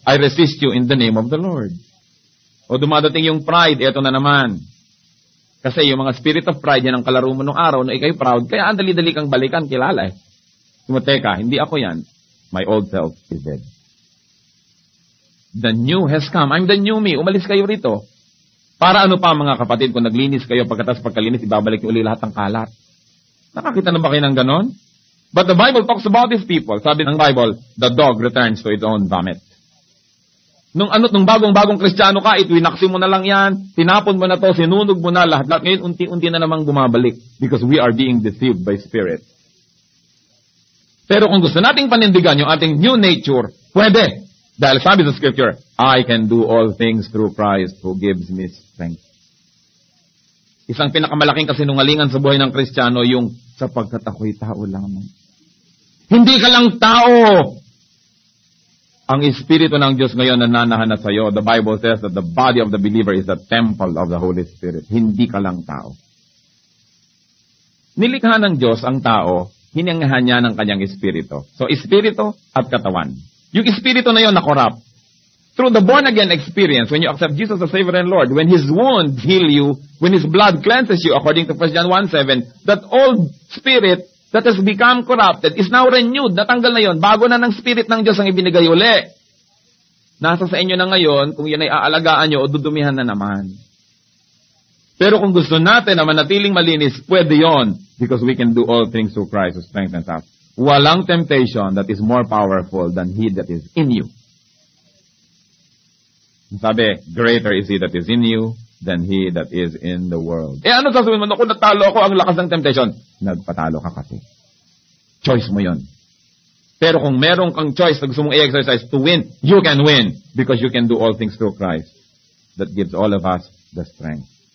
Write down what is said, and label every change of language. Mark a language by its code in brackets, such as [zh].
[en] I resist you in the name of the Lord. [tl] O dumadating yung pride, eto na naman. Kasi yung mga spirit of pride, yan ang kalaro mo nung araw na ikay proud, kaya ang dali-dali kang balikan, kilala Teka, hindi ako yan. [en] My old self is dead. The new has come. I'm the new me. [tl] Umalis kayo rito. Para ano pa mga kapatid, kung naglinis kayo, pagkatapos pagkalinis, ibabalik yung uli lahat ng kalat. Nakakita na ba kayo ng ganon? [en] But the Bible talks about these people. [tl] Sabi ng Bible, [en] the dog returns to its own vomit. [tl] Nung bagong-bagong Kristiyano ka, itwinaksi mo na lang yan, tinapon mo na to, sinunog mo na lahat. Ngayon, unti-unti na namang bumabalik [en] because we are being deceived by spirit. [tl] Pero kung gusto nating panindigan yung ating new nature, pwede. Dahil sabi sa Scripture, [en] I can do all things through Christ who gives me strength. [tl] Isang pinakamalaking kasinungalingan sa buhay ng Kristiyano yung sapagkat ako'y tao lamang. Hindi ka lang tao! Ang Espiritu ng Diyos ngayon nananahanap sa iyo. [en] The Bible says that the body of the believer is the temple of the Holy Spirit. [tl] Hindi ka lang tao. Nilikha ng Diyos ang tao, hinangahan niya ng kanyang espiritu. So, espiritu at katawan. Yung espiritu na yun na-corrupt. [en] Through the born-again experience, when you accept Jesus as Savior and Lord, when His wounds heal you, when His blood cleanses you, according to 1 John 1:7, that old spirit that has become corrupted is now renewed. [tl] Natanggal na yun. Bago na ng spirit ng Diyos ang ibinigay uli. Nasa sa inyo na ngayon, kung yan ay aalagaan nyo o dudumihan na naman. Pero kung gusto natin na manatiling malinis, pwede yon. [en] Because we can do all things through Christ who strengthens us. Walang temptation that is more powerful than He that is in you. Sabi, greater is He that is in you than he that is in the world. [tl] Ano sasabihin mo? Naku, natalo ako, ang lakas ng temptation. Nagpatalo ka kasi. Choice mo yon. Pero kung meron kang choice na gusto mong i-exercise [en] to win, you can win because you can do all things through Christ that gives all of us the strength.